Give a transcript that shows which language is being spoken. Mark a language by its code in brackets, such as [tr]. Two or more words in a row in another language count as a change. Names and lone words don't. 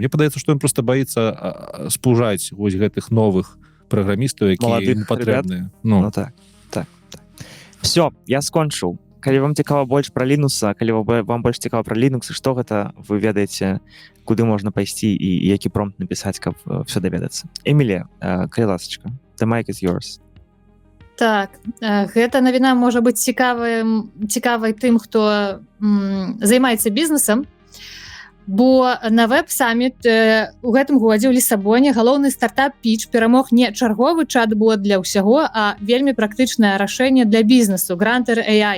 [be] Мне падаецца, што ён проста баіцца спужаць вось гэтых новых праграмістаў, якія ім патрэбныя. Ну так. Все, я скончыў. Калі вам цікава больш пра Лінуса, калі вам больш цікава пра Linux, што гэта, вы ведаеце, куды можна пайсці і які промпт напісаць, каб все даведацца. Эмілія, калі ласачка, [en] the mic is yours. [be] Так, гэта навіна можа быць цікавай тым, хто займаецца бізнесам. бо на веб-саміт у гэтым годзе ў Лісабоне галоўны стартап-піч перамог не чарговы чат-бот для ўсяго, а вельмі практычнае рашэнне для бізнесу Granter AI.